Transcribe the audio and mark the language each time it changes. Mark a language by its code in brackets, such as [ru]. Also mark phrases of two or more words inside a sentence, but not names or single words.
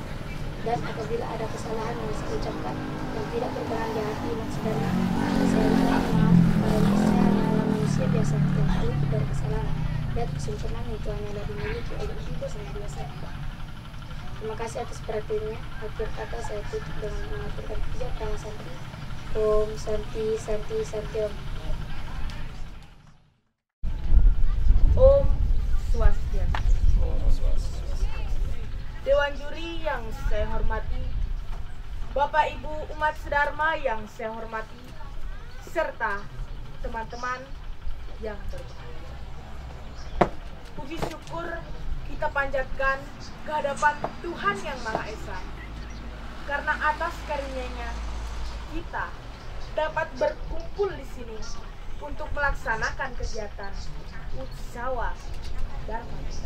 [id] Dan apabila ada kesalahan yang saya ucapkan yang tidak berkenan di hati umat sedharma, saya minta maaf karena saya adalah manusia biasa yang tak luput dari kesalahan. Dan kesempurnaan itu hanyalah dimiliki oleh Ibu Sang Biasa. Terima kasih atas perhatiannya. Akhir kata saya tutup dengan mengaturkan 3 prana santi. [sa] Om Santi Santi Santi Om. Om Swastiastu. [id] Dewan juri yang saya hormati, Bapak Ibu umat sedharma yang saya hormati, serta teman-teman yang berbahagia. Puji syukur kita panjatkan ke hadapan Tuhan Yang Maha Esa, karena atas karunia-Nya kita dapat berkumpul di sini untuk melaksanakan kegiatan Utsawa Dharma.